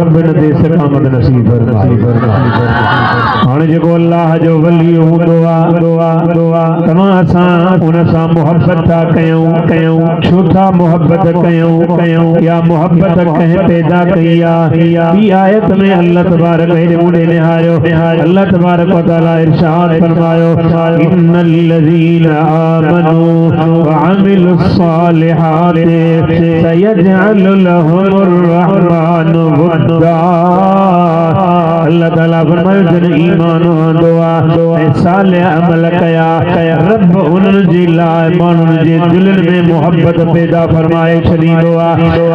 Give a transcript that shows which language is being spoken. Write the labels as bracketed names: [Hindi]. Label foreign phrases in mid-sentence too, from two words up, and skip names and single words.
[Sindhi] रब इन ते इस्तिक़ामत नसीब फरमाई। हाणे जेको अल्लाह जो वली हूंदो आहे तव्हां असां उन सां मोहब्बत था कयूं। छो था मोहब्बत कयूं या मोहब्बत कंहिं पैदा कई आहे। ॿी आयत में अल्लाह [Arabic] تبارك وتعالى [Sindhi] निहारियो। अल्लाह [Arabic] تبارك وتعالى [Sindhi] इरशाद फरमायो [Arabic] إن الذين آمنوا وعملوا الصالحات سيجعل لهم الرحمن ودا. [Sindhi] अल्लाह ताला फरमायो जिन ईमान आंदो आ ऐं साले अमल कया रब उन्हनि जे लाइ माण्हुनि जे दिलनि में मोहब्बत पैदा फरमाए छॾींदो आ।